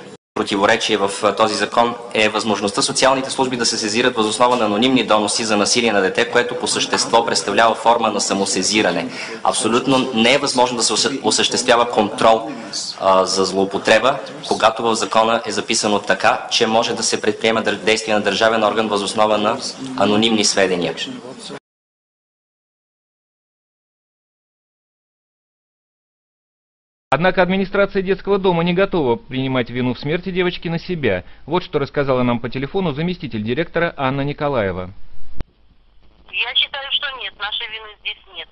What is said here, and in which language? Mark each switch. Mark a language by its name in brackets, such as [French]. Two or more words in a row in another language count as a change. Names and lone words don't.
[Bulgarian] Противоречие в този закон е възможността социалните служби да се сезират въз основа на анонимни доноси за насилие на дете, което по същество представлява форма на самосезиране. Абсолютно не е възможно да се осъществява контрол за злоупотреба, когато в закона е записано така, че може да се предприема действие на държавен орган въз основа на анонимни сведения. [Russian] Однако администрация детского дома не готова принимать вину в смерти девочки на себя. Вот что рассказала нам по телефону заместитель директора Анна Николаева. Я считаю, что нет, нашей вины здесь нет.